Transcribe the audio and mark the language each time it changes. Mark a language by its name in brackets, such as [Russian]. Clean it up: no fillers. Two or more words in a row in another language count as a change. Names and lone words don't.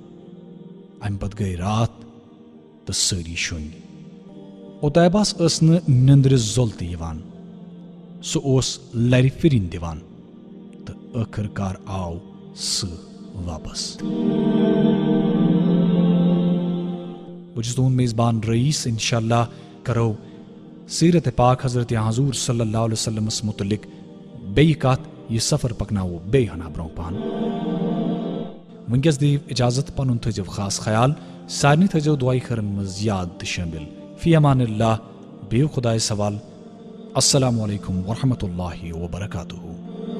[Kashmiri] امہِ پتہٕ گٔیہِ راتھ تہٕ سٲری شۄنٛگۍ۔ عُتیبہس ٲس نہٕ نیندرِ زوٚل تہِ یِوان، سُہ اوس لرِ پھِرِنۍ دِوان، تہٕ ٲخٕر کار آو سٕہہ واپس۔ بہٕ چھُس تُہُنٛد میزبان رئیس، انشاءاللہ کرو سیرت پاک حضرت حضور [Arabic] صلی اللہ علیہ وسلمس [Kashmiri] متعلق بیٚیہِ کتھ، یہِ سفر پکناوو بیٚیہِ ہنا برونٛہہ پہن۔ وٕنکیٚس دِیِو اجازت، پنُن تھٲیزیو خاص خیال، سارنٕے تھٲیزیو دُعاے خٲرن منٛز یاد تہٕ شٲمِل۔ [Arabic] فی امان اللہ، [Kashmiri] بِہِو خۄدایس حوال۔ [Arabic] السلام علیکم ورحمۃ اللہ وبرکاتہ۔